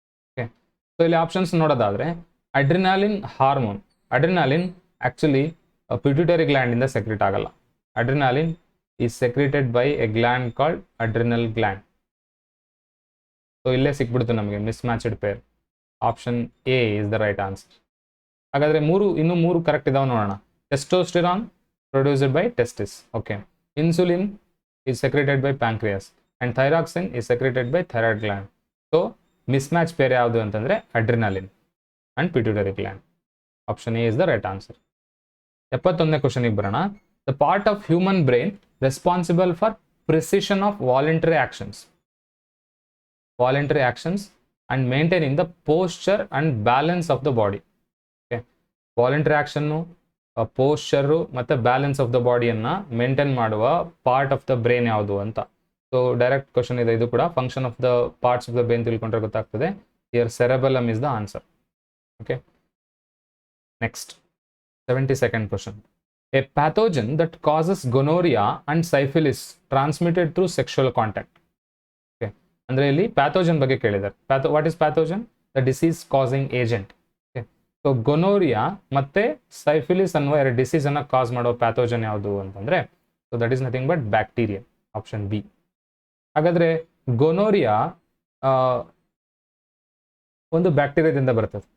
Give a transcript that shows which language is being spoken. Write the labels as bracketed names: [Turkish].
[Kannada] Okay, so ಇಲ್ಲಿ options ನೋಡೋದಾದ್ರೆ adrenaline hormone. Adrenaline actually pituitary gland ಇಂದ ಸೆಕ್ರೆಟ್ ಆಗಲ್ಲ. [English] Adrenaline is secreted by a gland called adrenal gland. [Kannada] So ಇಲ್ಲೇ ಸಿಕ್ಬಿಡ್ತು ನಮಗೆ ಮಿಸ್ಮ್ಯಾಚ್ಡ್ peer. [English] Option A is the right answer. [Kannada] ಹಾಗಾದ್ರೆ ಇನ್ನೂ ಮೂರು ಕರೆಕ್ಟ್ ಇದಾವೆ ನೋಡೋಣ. [English] Testosterone produced by testis. Okay, insulin is secreted by pancreas and thyroxine is secreted by thyroid gland. So mismatch pair [Kannada] ಯಾವುದು ಅಂತಂದ್ರೆ [English] adrenaline and pituitary gland. Option A is the right answer. [Kannada] 71ನೇ question ಗೆ ಬರೋಣ. [English] The part of human brain responsible for precision of voluntary actions and maintaining the posture and balance of the body. Okay, voluntary action, posture ಮತ್ತೆ balance of the body [Kannada] ಅನ್ನ maintain ಮಾಡುವ [English] part of the brain [Kannada] ಯಾವುದು ಅಂತ. [English] so direct question [Kannada] ಇದೆ ಇದು ಕೂಡ. [English] function of the parts of the brain [Kannada] ತಿಳ್ಕೊಂಡ್ರೆ ಗೊತ್ತಾಗ್ತದೆ. [English] Here cerebellum is the answer. Okay, next 72nd question. A pathogen that causes gonorrhea and syphilis transmitted through sexual contact. Okay, [Kannada] ಅಂದ್ರೆ ಇಲ್ಲಿ pathogen ಬಗ್ಗೆ ಕೇಳಿದ್ದಾರೆ. [English] What is pathogen? The disease causing agent. Okay, so gonorrhoea ಮತ್ತೆ syphilis [Kannada] ಅನ್ನುವ ಎರಡು [English] disease [Kannada] ಅನ್ನ ಕಾಸ್ ಮಾಡೋ pathogen ಯಾವುದು ಅಂತಂದ್ರೆ, [English] So that is nothing but bacteria, option B. [Kannada] ಹಾಗಾದ್ರೆ ಗೊನೋರಿಯಾ ಒಂದು ಬ್ಯಾಕ್ಟೀರಿಯಾದಿಂದ ಬರ್ತದೆ.